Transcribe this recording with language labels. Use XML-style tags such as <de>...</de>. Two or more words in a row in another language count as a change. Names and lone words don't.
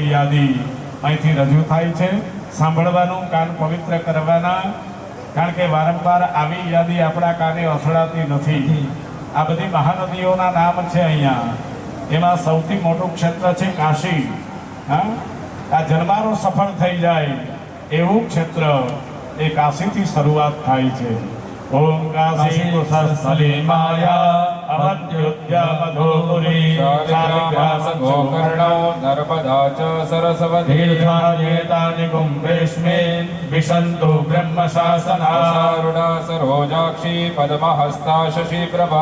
<gu>યાદી અહીંથી રજૂ થાય છે સાંભળવાનું કાન પવિત્ર કરવાના કારણ કે વારંવાર આવી યાદી આપણા કાને અસડાતી નથી આ બધી મહાનદીઓના નામ છે અહીંયા એમાં સૌથી મોટું ક્ષેત્ર છે કાશી હા આ જન્મારો સફળ થઈ જાય એવું ક્ષેત્ર એ કાશીથી શરૂઆત થાય છે</gu> <sa>ओम काशी कुशस्थली माया अवद्योद्या मधुपुरी शालिग्राम गोकर्णो नर्मदा च सरस्वती तीर्थान्येतानि कुम्भेऽस्मिन् विशन्तु ब्रह्मशासनारूढा सरोजाक्षी पद्महस्ता शशिप्रभा</sa>